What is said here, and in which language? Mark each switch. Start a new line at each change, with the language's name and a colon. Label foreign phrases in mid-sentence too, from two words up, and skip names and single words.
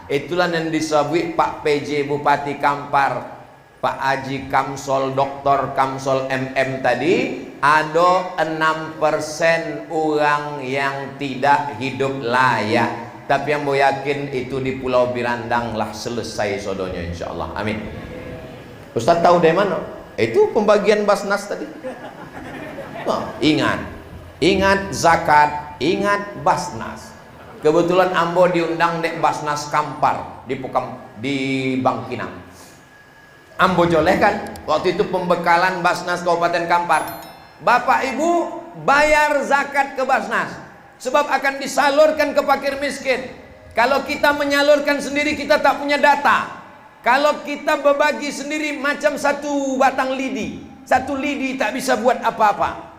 Indonesian: Itulah yang disebut Pak PJ Bupati Kampar, Pak Haji Kamsol, Doktor Kamsol MM tadi, ada 6% orang yang tidak hidup layak. Tapi yang mau yakin itu di Pulau Birandang lah selesai sodonya, insya Allah. Amin. Ustaz tahu dari mana? Itu pembagian basnas tadi. Oh, ingat zakat, ingat basnas.
Minangkabau: Kebetulan ambo diundang dek basnas Kampar di Bangkinang. Ambo joleh kan waktu itu pembekalan basnas Kabupaten Kampar.
Indonesian: Bapak Ibu bayar zakat ke basnas, sebab akan disalurkan ke fakir miskin. Kalau kita menyalurkan sendiri kita tak punya data. Kalau kita berbagi sendiri macam satu batang lidi, satu lidi tak bisa buat apa-apa.